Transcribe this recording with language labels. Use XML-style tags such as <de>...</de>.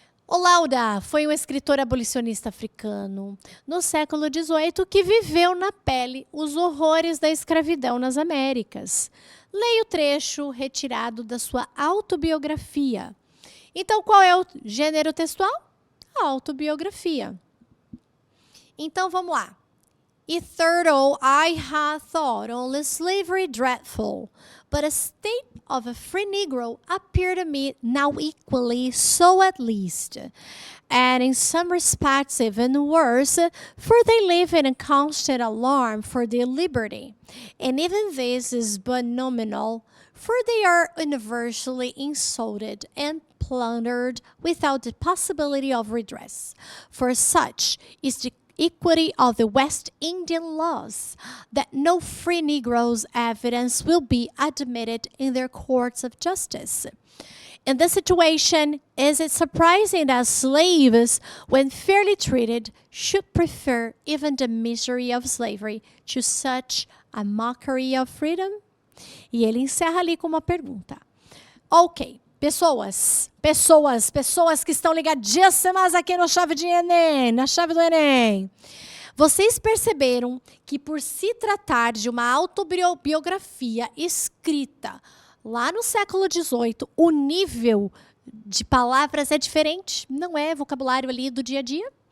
<pt>O Lauda foi um escritor abolicionista africano no século XVIII que viveu na pele os horrores da escravidão nas Américas. Leia o trecho retirado da sua autobiografia. Então, qual é o gênero textual? A autobiografia. Então, vamos lá.</pt> <en>Hitherto I had thought only slavery dreadful, but a state of a free Negro appeared to me now equally so at least, and in some respects even worse, for they live in a constant alarm for their liberty. And even this is but nominal, for they are universally insulted and plundered without the possibility of redress. For such is the equity of the West Indian laws, that no free Negro's evidence will be admitted in their courts of justice. In this situation, is it surprising that slaves, when fairly treated, should prefer even the misery of slavery to such a mockery of freedom?</en> <pt>E ele encerra ali com uma pergunta. Ok. Pessoas que estão ligadíssimas aqui no Chave de Enem, na Chave do Enem. Vocês perceberam que por se tratar de uma autobiografia escrita lá no século XVIII, o nível de palavras é diferente, não é vocabulário ali do dia a dia.</pt>